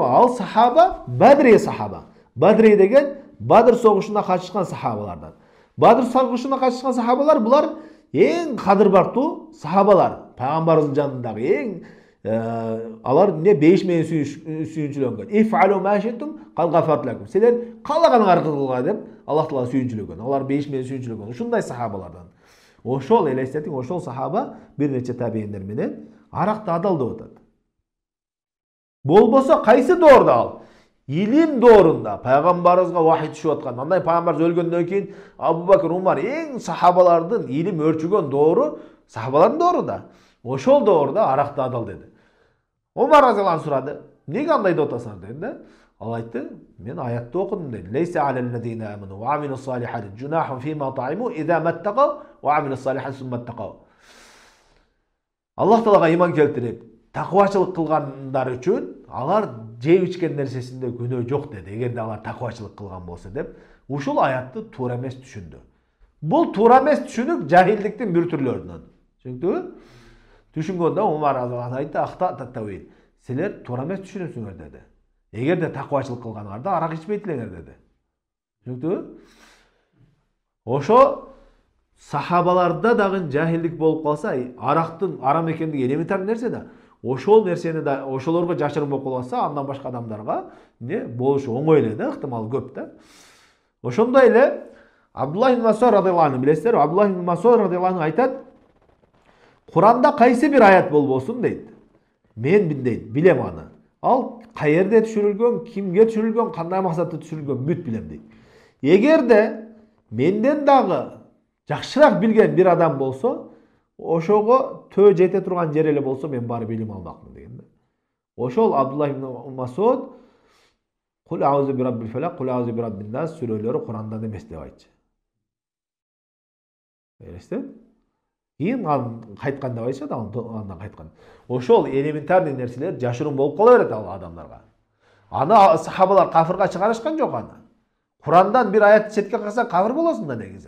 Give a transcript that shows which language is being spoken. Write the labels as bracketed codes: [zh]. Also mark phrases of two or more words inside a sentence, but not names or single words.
[ky] Ал сахаба Бадри сахаба. Бадри деген Бадр согушуна катышкан сахабалардан. Бадр согушуна катышкан сахабалар булар эң кадырбактуу сахабалар. Пайгамбарыбыздын жанындагы эң алар эмне 5 менен сүйүнчүлөнгөн. [ar] افعلوا ما شئتم قد غفرت لكم. [ky] Силер каалаганыңар кылгыла деп Аллах Таала сүйүнчүлөгөн. Алар 5 менен сүйүнчүлөгөн. Ушундай сахабалардан. Ошол элестетиң, ошол сахаба бир нече табииндер менен аракты адал деп атат. Болбосо кайсы доорда ал? Илим доорунда пайгамбарыбызга вахий түшүп аткан. Андай пайгамбарыбыз өлгөндөн кийин Абу Бакр, Умар эң сахабалардын илим өрчүгөн доору сахабалардын доорунда. Ошол доорда аракты адал деди. Умар разияллаху сурады. Неге андай деп атасың деди да? Ал айтты, мен аятты окудум деди. [ar] ليس على الذين آمنوا وعملوا الصالحات جناح فيما طعموا إذا ما اتقوا وعملوا الصالحات ثم اتقوا. [ky] Аллах Таалага иман келтирип, такыбачылык кылгандар үчүн алар жеп ичкен нерсесинде күнөө жок деди. Эгерде алар такыбачылык кылган болсо деп, ушул аятты туура эмес түшүндү. Бул туура эмес түшүнүк жахилдиктин бир түрлөрүнөн. Түшүндүңбү? Түшүнгөндө Умар разияллаху айтты, [ar] أخطأت التأويل. [ky] Силер туура эмес түшүнөсүңөр деди. Эгерде такыбачылык кылганыңарда арак ичпейт элеңер деди. Түшүндүңбү? Ошо сахабаларда дагы жахилдик болуп калса, арактын арам экендиги элементарный нерсе да. Ошол нерсени да ошолорго жашырын болуп калса, андан башка адамдарга эмне болушу оңой эле да, ыктымал көп да. Ошондой эле Абдуллах ибн Мас'уд [ar] رضي الله عنه [ky] билесиздер, Абдуллах ибн Мас'уд [ar] رضي الله عنه [ky] айтат, Куранда кайсы бир аят болбосун дейт. Мен дейт, билем аны. Ал каерде түшүрүлгөн, кимге түшүрүлгөн, кандай максатта түшүрүлгөн бүт билем дейт. Эгерде менден дагы жакшыраак билген бир адам болсо, ошого төө жете турган жер эле болсо мен барып билим алмакмын деген. Ошол Абдуллах ибн Мас'уд [ar] قل أعوذ برب الفلق قل أعوذ برب الناس [ky] сүрөлөрү Курандан эмес деп айтчы. Элестет? Кийин кайткан деп айтышат, андан кайткан. Ошол элементарный нерселер жашырын болуп кала берет ал адамдарга. Аны сахабалар кафырга чыгарышкан жок аны. Курандан бир аятты четке калса кафыр болосуң да негизи.